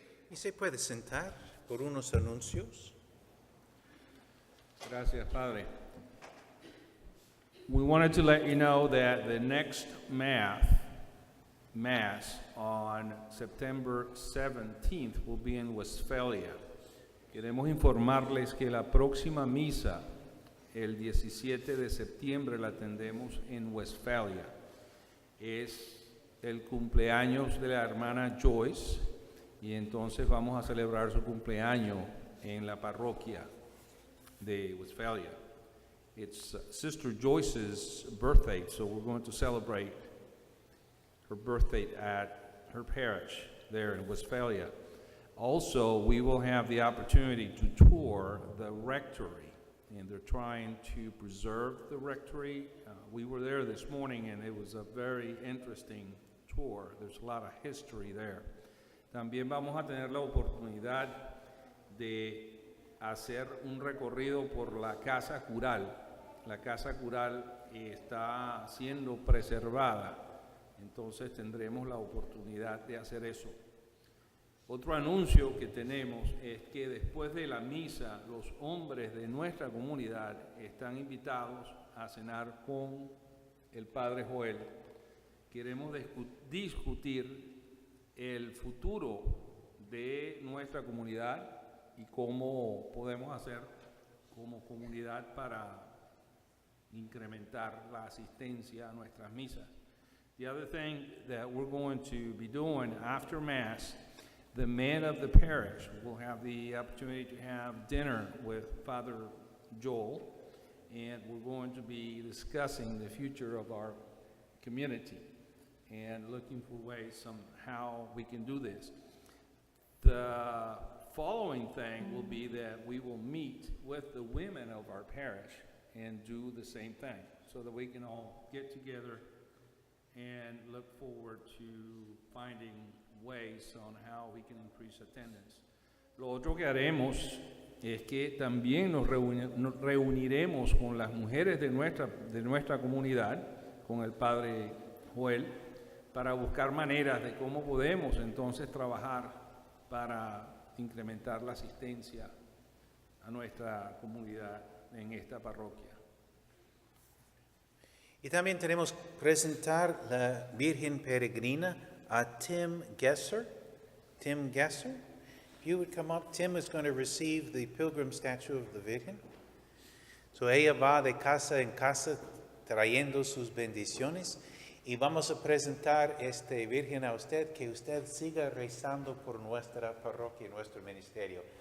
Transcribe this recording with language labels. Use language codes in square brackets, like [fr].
[es] Y se puede sentar por unos anuncios. Gracias, Padre. [en] We wanted to let you know that the next Mass on September 17th will be in Westphalia. [es] Queremos informarles que la próxima misa, el 17 de septiembre, la tendremos en Westphalia. Es el cumpleaños de la hermana Joyce y entonces vamos a celebrar su cumpleaños en la parroquia de Westphalia. [en] It's Sister Joyce's birthday, so we're going to celebrate her birthday at her parish there in Westphalia. Also, we will have the opportunity to tour the rectory, and they're trying to preserve the rectory. We were there this morning, and it was a very interesting tour. There's a lot of history there. [es] También vamos a tener la oportunidad de hacer un recorrido por la casa cural. La casa cural está siendo preservada, entonces tendremos la oportunidad de hacer eso. Otro anuncio que tenemos es que después de la misa, los hombres de nuestra comunidad están invitados a cenar con el Padre Joel. Queremos discutir el futuro de nuestra comunidad y cómo podemos hacer como comunidad para incrementar la asistencia a nuestras misas. [en] The other thing that we're going to be doing after Mass, the men of the parish will have the opportunity to have dinner with Father Joel, and we're going to be discussing the future of our community and looking for ways on how we can do this. The following thing will be that we will meet with the women of our parish and do the same thing so that we can all get together and look forward to finding ways on how we can increase attendance. [es] Lo otro que haremos es que también nos reuniremos con las mujeres de nuestra comunidad, con el Padre Joel, para buscar maneras de cómo podemos entonces trabajar para incrementar la asistencia a nuestra comunidad en esta parroquia. Y también tenemos que presentar la Virgen Peregrina a Tim Gesser. [en] Tim Gesser, if you would come up. Tim is going to receive the pilgrim statue of the Virgin. [es] So ella va de casa en casa trayendo sus bendiciones. Y vamos a presentar esta Virgen a usted, que usted siga rezando por nuestra parroquia, nuestro ministerio.